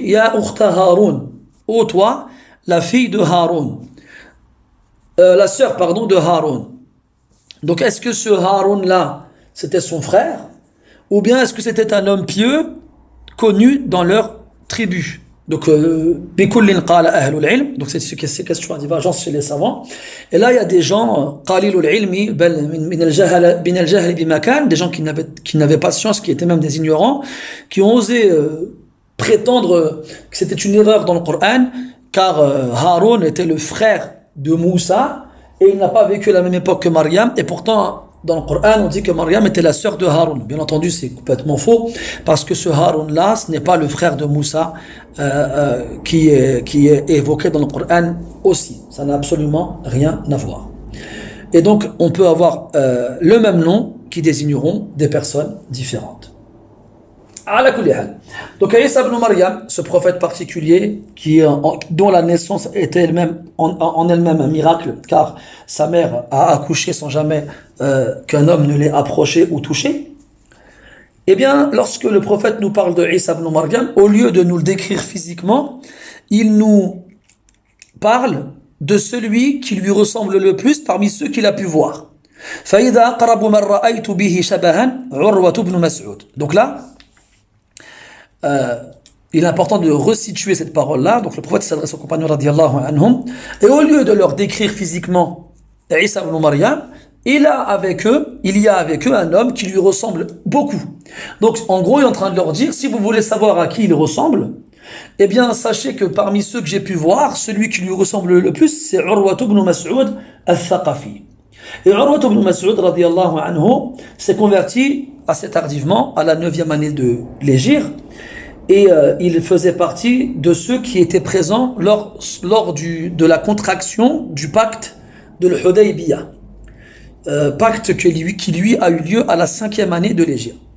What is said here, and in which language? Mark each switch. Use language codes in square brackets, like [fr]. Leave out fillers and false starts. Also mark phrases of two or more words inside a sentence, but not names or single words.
[ar] يا أخت هارون. [fr] Ô toi, la fille de Haroun. La sœur, pardon, de Haroun. Donc est-ce que ce Haroun-là, c'était son frère? Ou bien est-ce que c'était un homme pieux, connu dans leur tribu? Donc, [ar] بكل قال أهل العلم. [fr] Donc, c'est question à divergence chez les savants. Et là, il y a des gens, [ar] قليل العلم، من الجهل بمكان, [fr] des gens qui n'avaient pas science, qui étaient même des ignorants, qui ont osé prétendre que c'était une erreur dans le Coran, car Haroun était le frère de Moussa, et il n'a pas vécu à la même époque que Maryam, et pourtant, dans le Coran, on dit que Maryam était la sœur de Haroun. Bien entendu, c'est complètement faux, parce que ce Haroun-là, ce n'est pas le frère de Moussa qui est évoqué dans le Coran aussi. Ça n'a absolument rien à voir. Et donc, on peut avoir le même nom qui désigneront des personnes différentes. [ar] على كل حال. [fr] Donc Isa ibn Maryam, ce prophète particulier dont la naissance était en elle-même un miracle, car sa mère a accouché sans jamais qu'un homme ne l'ait approché ou touché. Eh bien, lorsque le prophète nous parle de Isa ibn Maryam, au lieu de nous le décrire physiquement, il nous parle de celui qui lui ressemble le plus parmi ceux qu'il a pu voir. [ar] فَإِذَا أَقْرَبُ مَنْ رَأَيْتُ بِهِ شَبَهًا عُرْوَةُ بْنُ مَسْعُودٍ. [fr] Donc là, il est important de resituer cette parole-là. Donc le prophète s'adresse aux compagnons [ar] رضي الله عنهم, [fr] et au lieu de leur décrire physiquement Isa ibn Maryam, il y a avec eux un homme qui lui ressemble beaucoup. Donc en gros il est en train de leur dire, si vous voulez savoir à qui il ressemble, eh bien sachez que parmi ceux que j'ai pu voir, celui qui lui ressemble le plus, c'est Urwa ibn Mas'ud al-Thaqafi. Et Urwa ibn Mas'ud [ar] رضي الله عنه [fr] s'est converti assez tardivement, à la 9e année de l'Hégire, et il faisait partie de ceux qui étaient présents lors de la contraction du pacte de l'Hudaybiyah. pacte qui lui a eu lieu à la 5e année de l'Hégire.